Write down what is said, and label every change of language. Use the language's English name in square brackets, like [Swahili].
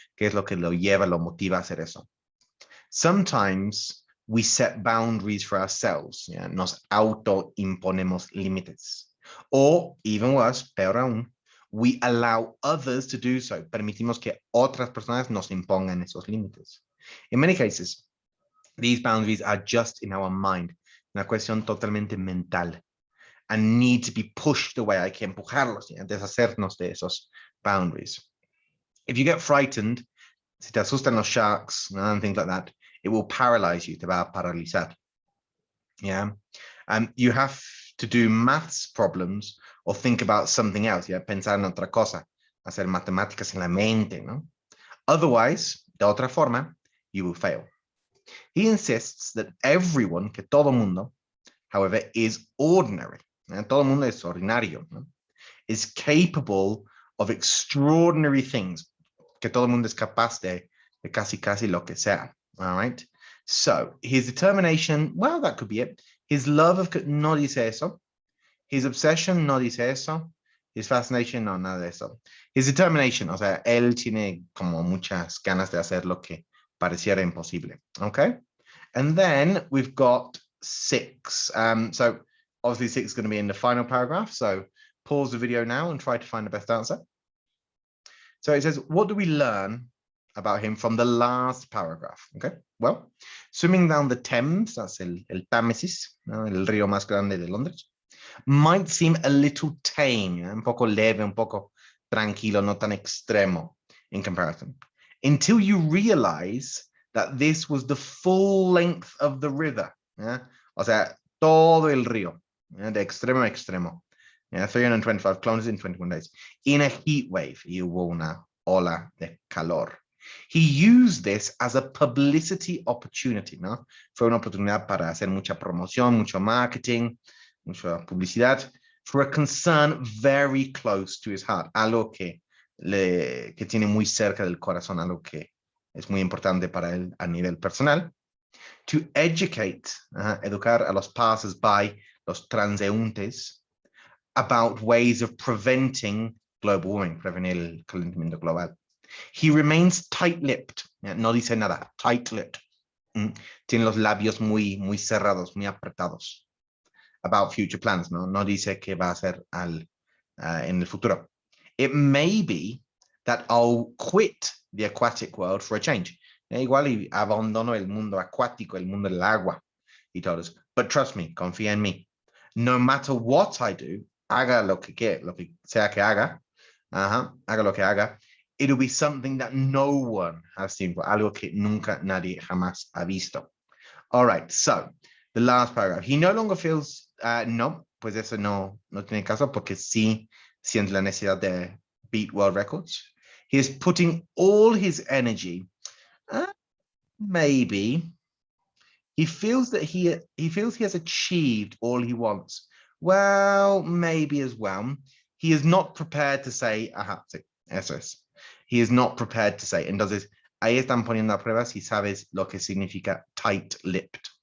[Spanish] ¿Qué es lo que lo lleva, lo motiva a hacer eso? [English] Sometimes we set boundaries for ourselves, ¿ya? [Spanish] Nos autoimponemos límites. [English] Or, even worse, [Spanish] peor aún, [English] we allow others to do so. [Spanish] Permitimos que otras personas nos impongan esos límites. [English] In many cases, these boundaries are just in our mind, [Spanish] una cuestión totalmente mental, [English] and need to be pushed away. [Spanish] Hay que empujarlos, ¿ya? Deshacernos de esos boundaries. [English] If you get frightened, [Spanish] si te asustan los [English] sharks and things like that, it will paralyze you, [Spanish] te va a paralizar. [English] Yeah. You have to do maths problems or think about something else, yeah? [Spanish] Pensar en otra cosa, hacer matemáticas en la mente, ¿no? [English] Otherwise, [Spanish] de otra forma, [English] you will fail. He insists that everyone, [Spanish] que todo mundo, [English] however, is ordinary. [Spanish] And todo mundo es ordinario, ¿no? [English] Is capable of extraordinary things. [Spanish] Que todo mundo es capaz de casi lo que sea. [English] All right. So his determination, well, that could be it. His love of, [Spanish] no dice eso. [English] His obsession, no dice eso. [Spanish] His fascination, no, nada de eso. [English] His determination, [Spanish] o sea, él tiene como muchas ganas de hacer lo que pareciera imposible. [English] Okay. And then we've got 6. So obviously 6 is going to be in the final paragraph. So pause the video now and try to find the best answer. So it says, what do we learn about him from the last paragraph? Okay, well, swimming down the Thames, that's [Spanish] el Támesis, [English] ¿no? [Spanish] El río más grande de Londres, [English] might seem a little tame, [Spanish] un poco leve, un poco tranquilo, no tan extremo [English] in comparison, until you realize that this was the full length of the river. ¿Ya? [Spanish] O sea, todo el río, ¿ya? De extremo a extremo. [English] 325 kilometers in 21 days. In a heat wave, [Spanish] y hubo una ola de calor. [English] He used this as a publicity opportunity, ¿no? [Spanish] Fue una oportunidad para hacer mucha promoción, mucho marketing, mucha publicidad, [English] for a concern very close to his heart, [Spanish] algo que tiene muy cerca del corazón, algo que es muy importante para él a nivel personal. [English] To educate, [Spanish] educar a los passers-by, los transeúntes, [English] about ways of preventing global warming, [Spanish] prevenir el calentamiento global. [English] He remains tight-lipped, [Spanish] no dice nada, [English] tight-lipped. [Spanish] Tiene los labios muy cerrados, muy apretados. [English] About future plans, [Spanish] no dice qué va a hacer en el futuro. [English] It may be that I'll quit the aquatic world for a change. [Spanish] Igual y abandono el mundo acuático, el mundo del agua, [English] he told us. But trust me, [Spanish] confía en mí. [English] No matter what I do, [Spanish] haga lo que sea que haga, haga lo que haga, [English] it'll be something that no one has seen before, [Spanish] algo que nunca nadie jamás ha visto. [English] All right, so the last paragraph. He no longer feels, [Spanish] no, pues eso no tiene caso porque sí siente la necesidad de [English] beat world records. He is putting all his energy, maybe, he feels that he has achieved all he wants. Well, maybe as well. He is not prepared to say, [Spanish] sí, eso es. [English] He is not prepared to say. [Spanish] Entonces, ahí están poniendo a prueba si sabes lo que significa tight-lipped.